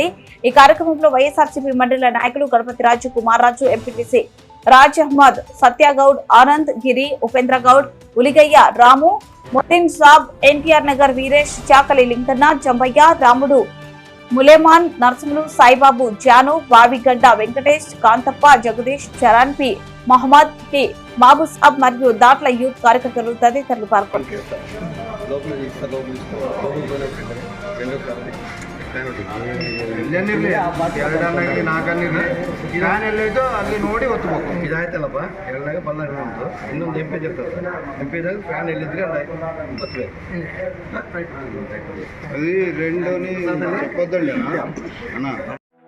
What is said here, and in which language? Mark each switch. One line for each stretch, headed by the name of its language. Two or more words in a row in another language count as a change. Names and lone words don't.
Telugu: ఈ కార్యక్రమంలో వైఎస్ఆర్సీపీ మండల నాయకులు గణపతి రాజు, కుమార్ రాజు, ఎంపీటీసీ రాజ్ అహ్మద్, సత్యగౌడ్, ఆనంద్, గిరి, ఉపేంద్ర గౌడ్, ఉలిగయ్య, రాము, ముద్దీన్ సాబ్, ఎన్టీఆర్ నగర్ వీరేష్, చాకలి లింకన్న, జంబయ్య, రాముడు, ములేమాన్, నర్సింహులు, సాయిబాబు, జాను, బావిగడ్డ వెంకటేష్, కాంతప్ప, జగదీష్, చరణ్ పి, మహమ్మద్ టి, బాబు సాబ్ మరియు దాట్ల యూత్ కార్యకర్తలు తదితరులు పాల్గొన్నారు.
Kannada: ಅಲ್ಲಿ ನೋಡಿ ಒತ್ತಬೇಕು. ಇದಾಯ್ತಲ್ಲಪ್ಪ ಎರಡಾಗ ಬಲ್ಲ ಇನ್ನೊಂದು ಎಂಪಿ ಇರ್ತದೆ. ಎಂಪಿದಾಗ ಫ್ಯಾನ್ ಎಲ್ಲಿದ್ರೆ ಒತ್ತಬೇಕು.
Telugu: అది రెండోని చెప్పొద్దండి అన్న.